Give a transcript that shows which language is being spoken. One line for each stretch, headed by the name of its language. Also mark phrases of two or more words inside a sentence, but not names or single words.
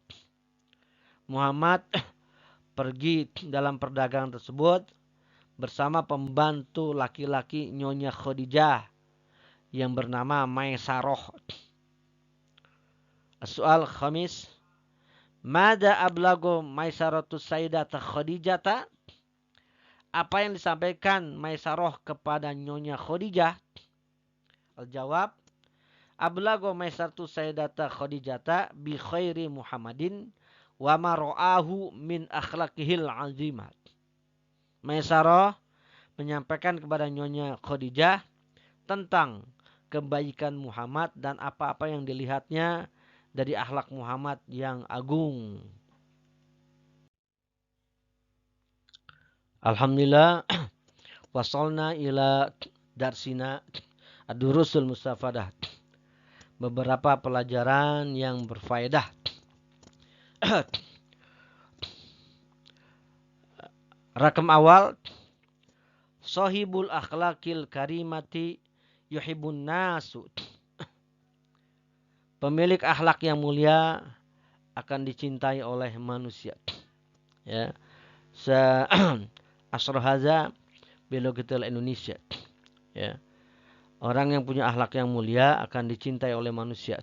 Indonesian: Muhammad pergi dalam perdagangan tersebut bersama pembantu laki-laki Nyonya Khadijah yang bernama Maisarah.
Arabic: سؤال خامس، ماذا أبلغت ميسرة السيدة خديجة?
Indonesian: Apa yang disampaikan Maisarah kepada Nyonya Khadijah?
Arabic: الجواب, أبلغت ميسرة السيدة خديجة بخير محمد وما رآه من أخلاقه العظيمة.
Indonesian: Maisarah menyampaikan kepada Nyonya Khadijah tentang kebaikan Muhammad dan apa-apa yang dilihatnya dari akhlak Muhammad yang agung.
Arabic: الحمد لله، وصلنا إلى درسنا الدروس المستفادة.
Indonesian: Beberapa pelajaran yang berfaedah.
Arabic: رقم أول, صاحب الأخلاق الكريمة يحب الناس.
Indonesian: Pemilik akhlak yang mulia akan dicintai oleh manusia. Ya.
Arabic: اشرح هذا باللغة الإندونيسية.
Indonesian: Ya. Orang yang punya akhlak yang mulia akan dicintai oleh manusia.